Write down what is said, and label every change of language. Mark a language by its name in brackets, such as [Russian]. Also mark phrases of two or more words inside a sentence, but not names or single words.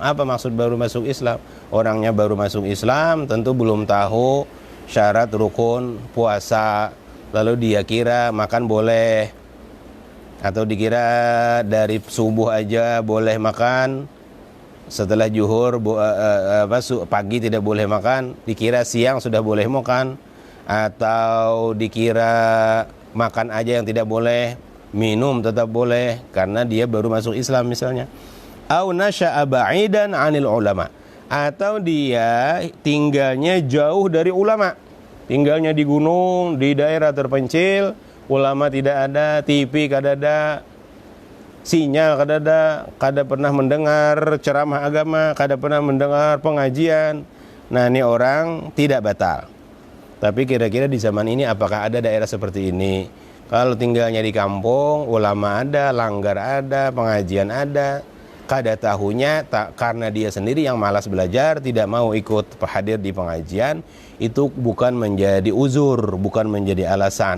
[Indonesian] Apa maksud baru masuk Islam? Orangnya baru masuk Islam, tentu belum tahu syarat rukun puasa, lalu dia kira makan boleh, atau dikira dari subuh aja boleh makan, setelah zuhur pagi tidak boleh makan, dikira siang sudah boleh makan, atau dikira makan aja yang tidak boleh, minum tetap boleh karena dia baru masuk Islam misalnya. [Arabic] أو نشأ بعيدا عن العلماء, [Indonesian] atau dia tinggalnya jauh dari ulama, tinggalnya di gunung, di daerah terpencil, ulama tidak ada, [Banjar] TV kada ada, sinyal kada ada, kada pernah mendengar ceramah agama, kada pernah mendengar pengajian. [Indonesian] Nah, ini orang tidak batal. Tapi kira-kira di zaman ini apakah ada daerah seperti ini? Kalau tinggalnya di kampung, ulama ada, langgar ada, pengajian ada, kada tahunya karena dia sendiri yang malas belajar, tidak mau ikut hadir di pengajian, itu bukan menjadi uzur, bukan menjadi alasan.